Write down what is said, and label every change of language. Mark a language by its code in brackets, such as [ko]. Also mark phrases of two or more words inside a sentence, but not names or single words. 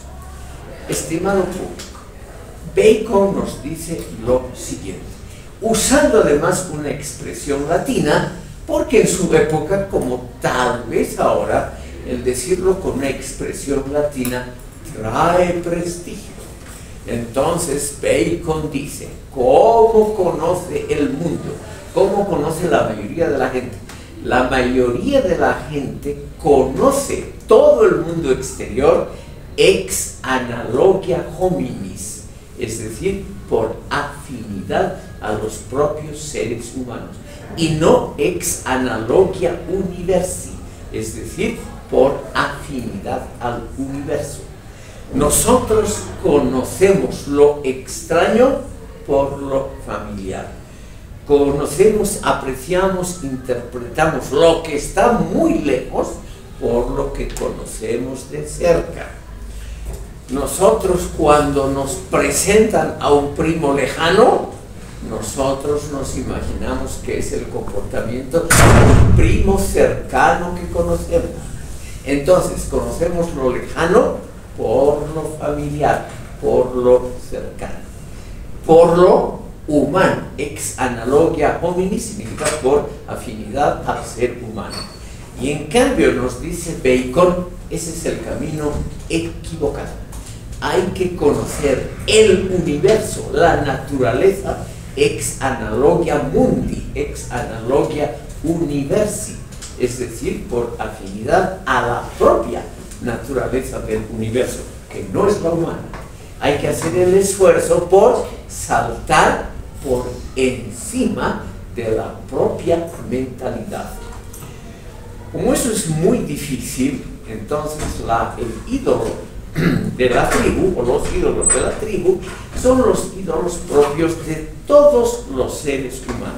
[es] Estimado público, Bacon nos dice lo siguiente, usando además una expresión latina, porque en su época, como tal vez ahora, el decirlo con una expresión latina trae prestigio. Entonces Bacon dice, ¿cómo conoce el mundo? ¿Cómo conoce la mayoría de la gente? La mayoría de la gente conoce todo el mundo exterior [la] ex analogia hominis, [es] es decir, por afinidad a los propios seres humanos, y no [la] ex analogia universi, [es] es decir, por afinidad al universo. Nosotros conocemos lo extraño por lo familiar. Conocemos, apreciamos, interpretamos lo que está muy lejos por lo que conocemos de cerca. Nosotros, cuando nos presentan a un primo lejano, nosotros nos imaginamos que es el comportamiento de un primo cercano que conocemos. Entonces, conocemos lo lejano por lo familiar, por lo cercano, por lo humano. [la] Ex analogia homini [es] significa por afinidad al ser humano. Y en cambio nos dice Bacon, ese es el camino equivocado. Hay que conocer el universo, la naturaleza, [la] ex analogia mundi, ex analogia universi, [es] es decir, por afinidad a la propia naturaleza del universo, que no es la humana. Hay que hacer el esfuerzo por saltar por encima de la propia mentalidad. Como eso es muy difícil, entonces el ídolo de la tribu, o los ídolos de la tribu, son los ídolos propios de todos los seres humanos.